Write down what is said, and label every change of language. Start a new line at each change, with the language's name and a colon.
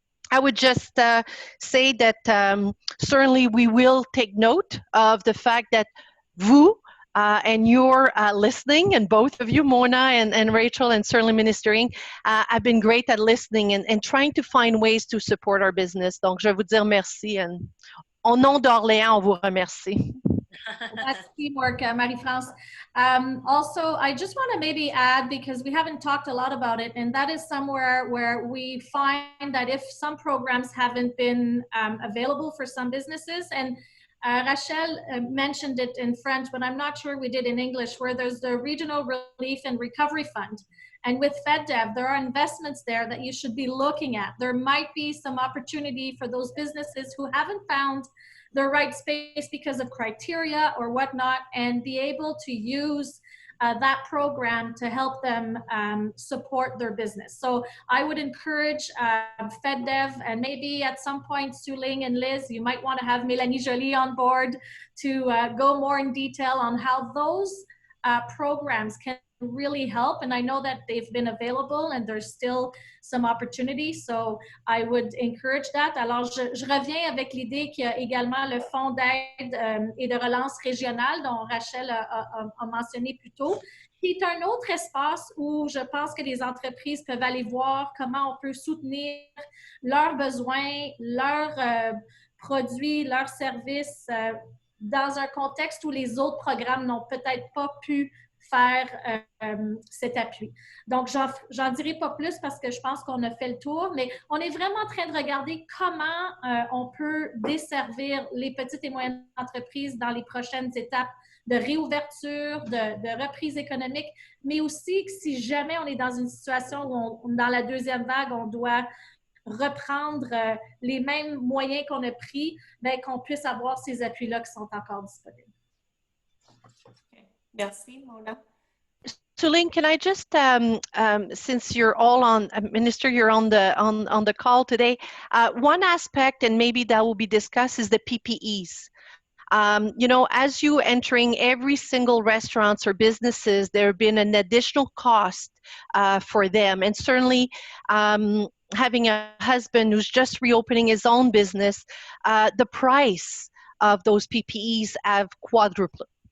English: I would just say that certainly we will take note of the fact that vous and you're listening, and both of you, Mona and Rachel, and certainly Minister Ng, have been great at listening and trying to find ways to support our business.
French: Donc, je vais vous dire merci. And au nom d'Orléans, on vous remercie.
English: That's teamwork, Marie-France. Also, I just want to maybe add, because we haven't talked a lot about it, and that is somewhere where we find that if some programs haven't been available for some businesses, and Rachel mentioned it in French, but I'm not sure we did in English, where there's the Regional Relief and Recovery Fund. And with FedDev, there are investments there that you should be looking at. There might be some opportunity for those businesses who haven't found the right space because of criteria or whatnot, and be able to use that program to help them support their business. So I would encourage FedDev, and maybe at some point, Suling and Liz, you might want to have Mélanie Joly on board to go more in detail on how those programs can really help. And I know that they've been available and there's still some opportunity. So I would encourage that.
French: Alors, je reviens avec l'idée qu'il y a également le Fonds d'aide et de relance régionale dont Rachel a mentionné plus tôt, qui est un autre espace où je pense que les entreprises peuvent aller voir comment on peut soutenir leurs besoins, leurs produits, leurs services dans un contexte où les autres programmes n'ont peut-être pas pu faire cet appui. Donc, j'en dirai pas plus parce que je pense qu'on a fait le tour, mais on est vraiment en train de regarder comment on peut desservir les petites et moyennes entreprises dans les prochaines étapes de réouverture, de reprise économique, mais aussi que si jamais on est dans une situation où dans la deuxième vague, on doit reprendre les mêmes moyens qu'on a pris, bien, qu'on puisse avoir ces appuis-là qui sont encore disponibles. Merci, Mona.
English: Suling, can I just, since you're all on, Minister, you're on the call today, one aspect, and maybe that will be discussed, is the PPEs. You know, as you entering every single restaurants or businesses, there have been an additional cost for them, and certainly having a husband who's just reopening his own business, the price of those PPEs have quadrupled.